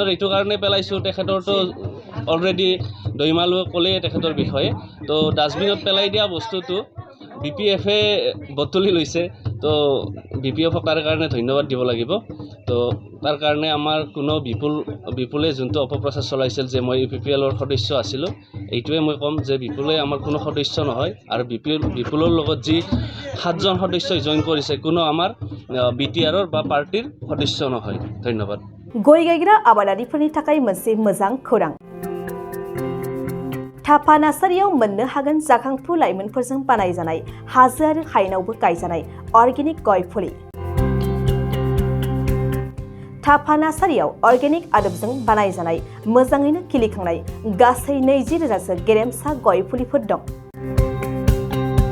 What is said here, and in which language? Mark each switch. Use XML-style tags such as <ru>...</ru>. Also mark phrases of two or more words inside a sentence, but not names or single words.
<as>এইটো কাৰণে পেলাইছোঁ তেখেতৰতো অলৰেডি দৈমালুৱে ক'লেই তেখেতৰ বিষয়ে তো ডাষ্টবিনত পেলাই দিয়া বস্তুটো বিপিএফে বটলি লৈছে তো বিপিএফক তাৰ কাৰণে ধন্যবাদ দিব লাগিব তো তাৰ কাৰণে আমাৰ কোনো বিপুলে যোনটো অপপ্ৰচাৰ চলাইছিল যে মই ইউপিপিএলৰ সদস্য আছিলোঁ এইটোৱে মই ক'ম যে বিপুলে আমাৰ কোনো সদস্য নহয় আৰু বিপুলৰ লগত যি 7জন সদস্য জইন কৰিছে কোনো আমাৰ বিটিআৰৰ বা পাৰ্টিৰ সদস্য নহয় ধন্যবাদ</as> <brx>गय गायग्रा आबादारिफोरनि थाखाय मोनसे मोजां खौरां थापा नार्सारियाव मोननो हागोन जाखांफु लाइमोनफोरजों बानायजानाय हाजो आरो हायेनावबो गायजानाय अर्गेनिक गय फुलि थापा नार्सारियाव अर्गेनिक आदबजों बानायजानाय मोजाङैनो खिलिखांनाय गासै 20,000सो गेरेमसा गय फुलिफोर दं</brx>